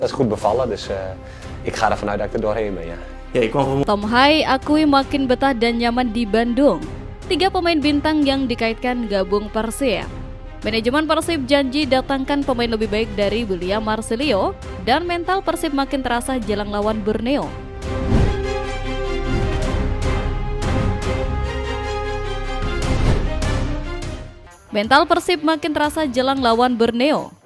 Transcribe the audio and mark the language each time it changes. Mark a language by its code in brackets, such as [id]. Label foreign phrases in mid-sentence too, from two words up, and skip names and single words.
[nl] Dat is goed bevallen, dus ik ga ervan uit dat ik er doorheen ben, ja. Ya, ik kwam [id] Tom Hai akui makin betah dan nyaman di Bandung. 3 pemain bintang yang dikaitkan gabung Persib. Manajemen Persib janji datangkan pemain lebih baik dari William Marcelio dan mental Persib makin terasa jelang lawan Borneo. Mental Persib makin terasa jelang lawan Borneo.